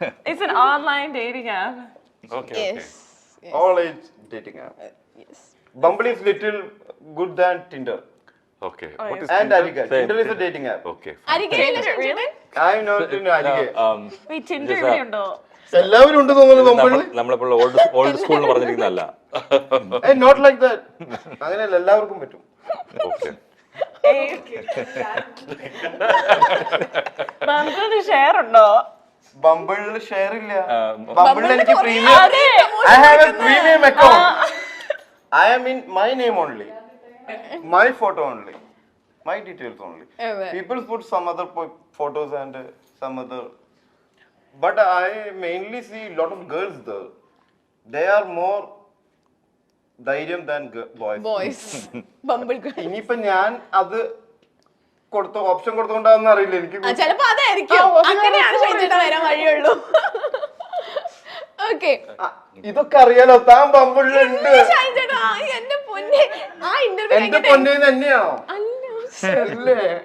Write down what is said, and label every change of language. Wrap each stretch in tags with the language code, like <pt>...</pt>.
<en>It's an online dating app. Okay. Yes. All age dating app. Yes. Bumble is little good than Tinder. Okay. What is And Arige. Tinder is a dating app. Okay. Really? I know Arige. Wait, Tinder ഉണ്ടോ?</en> <ml>എല്ലാവരും ഉണ്ട് തോന്നുന്നു ബമ്പിളിൽ. നമ്മളിപ്പോൾ old school എന്ന് പറഞ്ഞിരിക്കുന്നതല്ല.</ml> <en>Not like that.</en> <ml>അങ്ങനെയല്ല, എല്ലാവർക്കും പറ്റും.</ml> <en>Okay.</en> <ml>ബമ്പിളിന് share ഉണ്ടോ? ബമ്പിളിൽ ഷെയർ ഇല്ല. ബമ്പിളിൽ എനിക്ക് premium.</ml> <en>I have a premium account. I am in my name only. My photo only. My details only. People put some other photos and some other. But I mainly see a lot of girls there. They are more ധൈര്യം than boys.</en> <ml>Bumble. ഇനിയിപ്പോ ഞാൻ അത് കൊടുത്ത option കൊടുത്തോണ്ടാന്ന് അറിയില്ല എനിക്ക്. ചിലപ്പോ അതായിരിക്കും. അങ്ങനെയാണ് ഷൈൻ ചേട്ടാ വരാൻ വഴിയുള്ളൂ. ഓക്കെ, ഇതൊക്കെ അറിയാലോ. താൻ ബമ്പിളിലുണ്ട്. ഷൈൻ ചേട്ടാ എന്റെ പൊന്നെ, ആ ഇന്റർവ്യൂ എന്റെ പൊന്നെ തന്നെയാണോ? അല്ലേ?</ml>